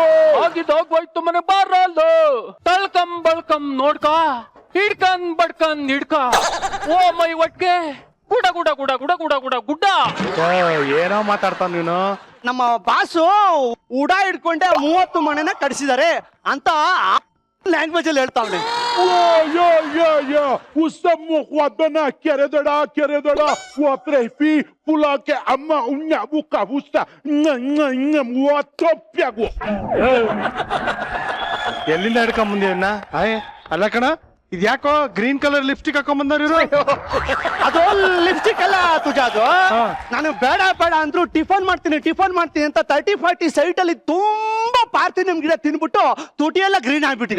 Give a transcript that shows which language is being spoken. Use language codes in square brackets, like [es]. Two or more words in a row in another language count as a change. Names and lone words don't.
[kn] ಆಗಿದಾಗೋಯ್ತು ಮನೆ ಬಾರಲ್ದು ತಳ್ಕಂ ಬಳ್ಕಂ ನೋಡ್ಕ ಹಿಡ್ಕಂದ್ ಬಡ್ಕಂದ್ ಹಿಡ್ಕ [en] oh my [kn] ಒಟ್ಗೆ ಗುಡ ಗುಡ ಗುಡ ಗುಡ ಗುಡ ಗುಡ ಗುಡ್ಡ ಏನೋ ಮಾತಾಡ್ತಾನ ನೀನು. ನಮ್ಮ ಬಾಸು ಉಡ ಹಿಡ್ಕೊಂಡೆ 30 ಮನೆನ ಕಡಿಸಿದ್ದಾರೆ ಅಂತ ಲ್ಯಾಂಗ್ವೇಜ್ ಅಲ್ಲಿ ಹೇಳ್ತಾವ್ನೆ. yo usammo quadana keredada watrefi pulake amma unya buka busta watopyago ಎಲ್ಲಿಂದ ಹಿಡ್ಕೊಂಡ್ ಬಂದಿವನ್ನ? ಅಲ್ಲ ಕಣ, ಇದ್ಯಾಕೋ [en] green colour lipstick [kn] ಹಾಕೊಂಡ್ ಬಂದವ್ರು ಇವರು? ಅದು ಲಿಪ್ಸ್ಟಿಕ್ ಅಲ್ಲ ತುಜ, ಅದು ನಾನು ಬೇಡ ಬೇಡ ಅಂದ್ರು ಟಿಫನ್ ಮಾಡ್ತೀನಿ ಅಂತ 30-40 ಸೈಟ್ ಅಲ್ಲಿ ತುಂಬಾ ಪಾರ್ಥಿನಿಯಂ ಗಿಡ ತಿನ್ಬಿಟ್ಟು ತುಟಿ ಎಲ್ಲ ಗ್ರೀನ್ ಆಗ್ಬಿಟ್ಟಿದೆ.